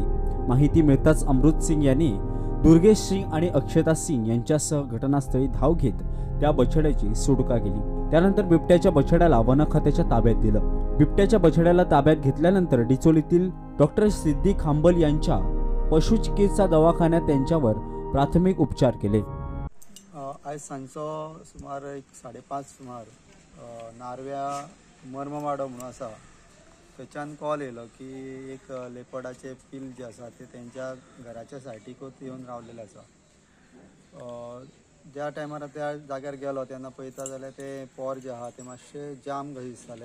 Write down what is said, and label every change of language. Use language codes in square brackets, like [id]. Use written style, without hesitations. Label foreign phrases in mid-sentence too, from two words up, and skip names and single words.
[mr] माहिती मिळताच अमृत सिंग यांनी दुर्गेश सिंग आणि अक्षता सिंग यांच्यासह घटनास्थळी धाव घेत त्या बछड्याची सुटका केली. त्यानंतर बिबट्याच्या बछड्याला वन खात्याच्या ताब्यात दिलं. बिबट्याच्या बछड्याला ताब्यात घेतल्यानंतर डिचोलीतील डॉक्टर सिद्धी खांबल यांच्या पशुचिकित्सा दवाखान्यात त्यांच्यावर प्राथमिक उपचार केले. [kok] आज सांजचो सुमार 5:30 सुमार नार्व्या मर्मवाडो म्हणून आसा थंयच्यान कॉल येयलो की एक लेपर्डाचे पील जे आसा ते तेंच्या घराच्या सायडीकूच येवन रावलेले आसा. ज्या टायमार त्या जाग्यार गेलो तेन्ना पळयता जाल्यार ते पोर जे आहा ते मातशे जाम कशें दिसताले.